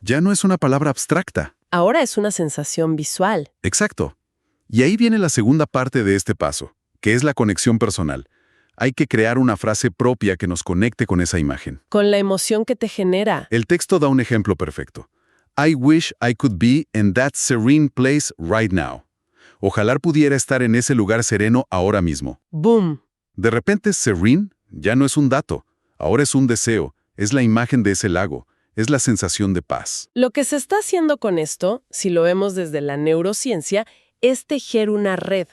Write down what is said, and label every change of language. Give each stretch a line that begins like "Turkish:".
Spanish: Ya no es una palabra abstracta. Ahora es una sensación visual. Exacto. Y ahí viene la segunda parte de este paso, que es la conexión personal. Hay que crear una frase propia que nos conecte con esa imagen. Con la emoción que te genera. El texto da un ejemplo perfecto.
English: I wish I could be in that serene place right now.
Spanish: Ojalá pudiera estar en ese lugar sereno ahora mismo. ¡Boom! De repente, serene ya no es un dato, ahora es un deseo, es la imagen de ese lago, es la sensación de paz. Lo que se está haciendo con esto, si lo vemos desde la neurociencia, es tejer una red.